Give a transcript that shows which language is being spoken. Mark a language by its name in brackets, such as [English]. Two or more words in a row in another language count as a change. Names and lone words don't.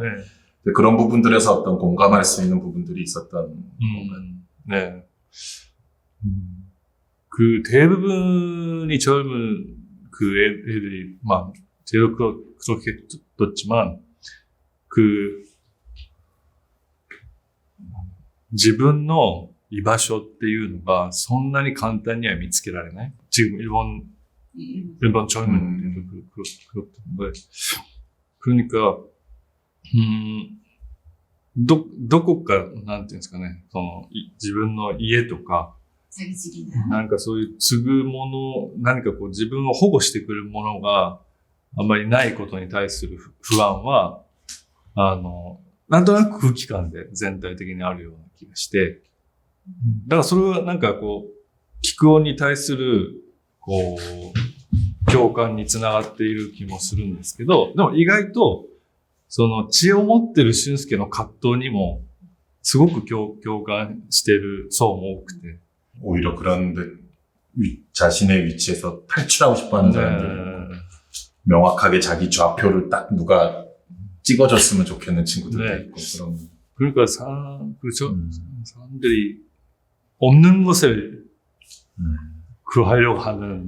[Korean] 네. 그런 부분들에서 어떤 공감할 수 있는 부분들이 있었던 건가요? 네. 대부분이 젊은 애들이, 제가 그렇게 떴지만, 그 [Japanese] 自分の居場所っていうのがそんなに簡単には見つけられない. [Korean] 지금 일본 젊은이들도 그렇던데. 그러니까, [Japanese] どこか、なんていうんですかね、自分の家とか、なんかそういう継ぐもの、何かこう自分を保護してくるものがあんまりないことに対する不安は、なんとなく空気感で全体的にあるような気がして、だからそれはなんかこう、菊音に対する、こう、共感につながっている気もするんですけど、でも意外と、その血を持ってる俊介の葛藤にも、すごく共感してる層も多くて。 [Korean] 오히려 그런데 자신의 위치에서 탈출하고 싶어하는 사람들, 명확하게 자기 좌표를 딱 누가 찍어줬으면 좋겠는 친구들도 네. 있고 그런. 그러니까 그렇죠. 사람들이 없는 것을 구하려고 하는.